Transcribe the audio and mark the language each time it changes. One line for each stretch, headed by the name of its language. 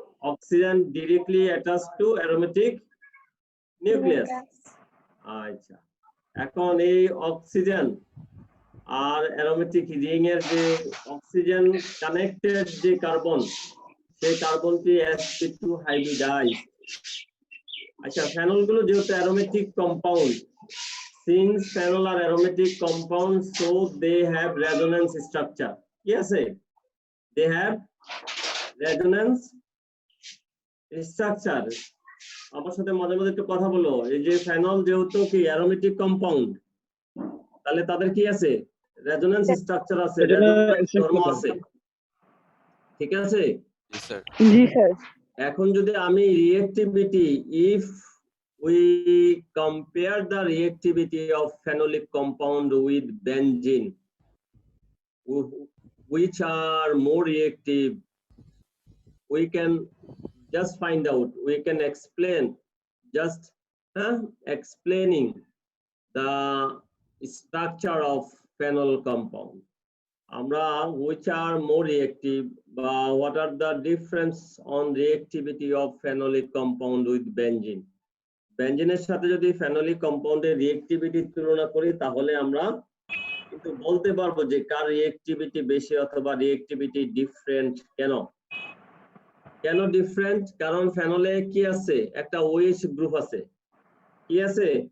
English: Oxygen directly attach to aromatic nucleus.
Bangla: আচ্ছা, এখন এই অক্সিজেন আর অ্যারোমেটিক রিং এর যে অক্সিজেন কানেক্টেড যে কার্বন, সেই কার্বনটি sp2 হাইব্রিডাইজ। আচ্ছা, ফেনল গুলো যেহেতু aromatic compound,
English: since phenol are aromatic compounds, so they have resonance structure. Yes, they have resonance structure.
Bangla: আমার সাথে মাঝে মাঝে একটু কথা বলো। এই যে ফেনল যেহেতু কি অ্যারোমেটিক কম্পাউন্ড, তাহলে তাদের কি আছে? রেজোন্যান্স স্ট্রাকচার আছে, রেজোন্যান্স ধর্ম আছে। ঠিক আছে? জি স্যার। জি স্যার এখন যদি আমি reactivity,
English: if we compare the reactivity of phenolic compound with benzene, which are more reactive, we can just find out, we can explain, just explaining the structure of phenol compound. Amra which are more reactive, what are the difference on reactivity of phenolic compound with benzene?
Bangla: বেনজিনের সাথে যদি phenolic কম্পাউন্ডের reactivity তুলনা করি, তাহলে আমরা কিন্তু বলতে পারবো যে কার রিঅ্যাক্টিভিটি বেশি অথবা রিঅ্যাক্টিভিটি ডিফারেন্ট। কেন কেন ডিফারেন্ট? কারণ ফেনলে কি আছে? একটা ওএইচ গ্রুপ আছে। কি আছে?